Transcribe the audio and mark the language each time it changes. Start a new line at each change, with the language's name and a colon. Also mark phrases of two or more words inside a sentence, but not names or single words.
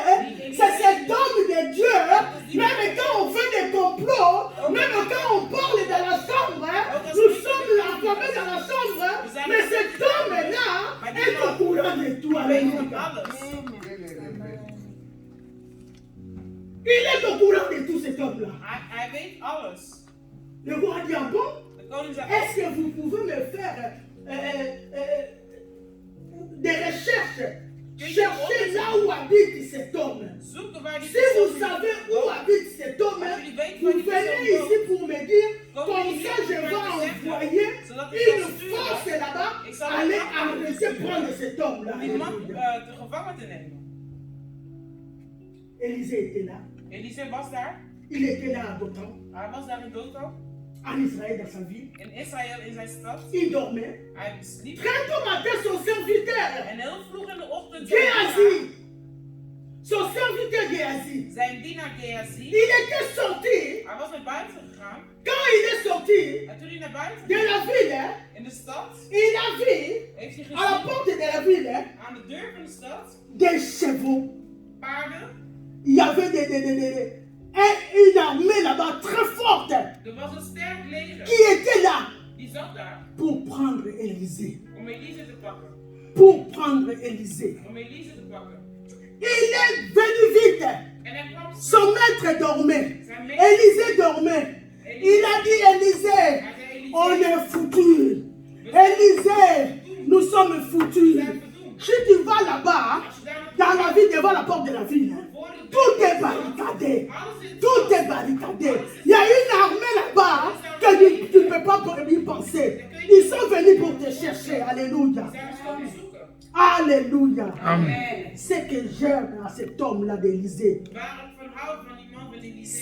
French: C'est cet homme de Dieu. Même quand on fait des complots, même quand on parle dans la chambre, nous sommes enfermés dans la chambre, mais cet homme-là est au courant de tout. Alléluia. Il est au courant de tout, cet homme-là.
Dutch: Hij weet alles.
French: Le roi dit, ah bon?
Dutch: De koning zei,
French: Est-ce que vous pouvez me faire des recherches? Cherchez là où habite cet homme.
Dutch: zoeken waar die
French: Si vous
Dutch: persoon
French: savez où habite cet homme, vous venez ici pour me dire, comme ça je vais envoyer une force là-bas, aller arrêter, prendre cet homme-là.
Dutch: die man te gevangen te nemen.
French: Élisée était là.
Dutch: Elisée was daar.
French: Il était là à Dothan,
Dutch: Hij was daar in Dothan.
French: en Israël dans sa ville.
Dutch: In Israël, in zijn stad.
French: Il dormait.
Dutch: Hij sliep.
French: Très tôt matin, son serviteur,
Dutch: En heel vroeg in de ochtend.
French: Géasi, son serviteur Géasi,
Dutch: Zijn dienaar Gehazi.
French: il était sorti.
Dutch: Hij was naar buiten gegaan.
French: Quand il est sorti
Dutch: En toen hij naar buiten
French: de
Dutch: ging,
French: la ville,
Dutch: in de stad,
French: il a vu
Dutch: heeft hij
French: à la
Dutch: gezien
French: porte de la ville
Dutch: aan de deur van de stad
French: des chevaux.
Dutch: paarden.
French: Il y avait une armée là-bas très forte
Dutch: Er was een sterk leger.
French: qui était là
Dutch: Die zat daar
French: pour prendre Élisée.
Dutch: om Elise te pakken.
French: Pour prendre Élisée.
Dutch: Om Elise te pakken.
French: Il est venu vite.
Dutch: En hij kwam
French: Son maître dormait.
Dutch: zijn meester.
French: Élisée dormait. Il a dit, Élisée,
Dutch: Hij zei,
French: on
Dutch: Elise,
French: est foutus. Élisée, nous sommes foutus. Si tu vas là-bas,
Dutch: als je daar
French: dans la ville, devant la porte de la ville,
Dutch: voor de
French: tout est barricadé.
Dutch: alles is
French: Tout est barricadé. Il y a une armée là-bas que tu ne peux pas y penser. Ils sont venus pour te chercher. Alléluia.
Dutch: zijn we komen zoeken.
French: Alléluia. Amen. Ce que j'aime à cet homme-là d'Élysée.
Dutch: Waar ik van hou van die man van Elise.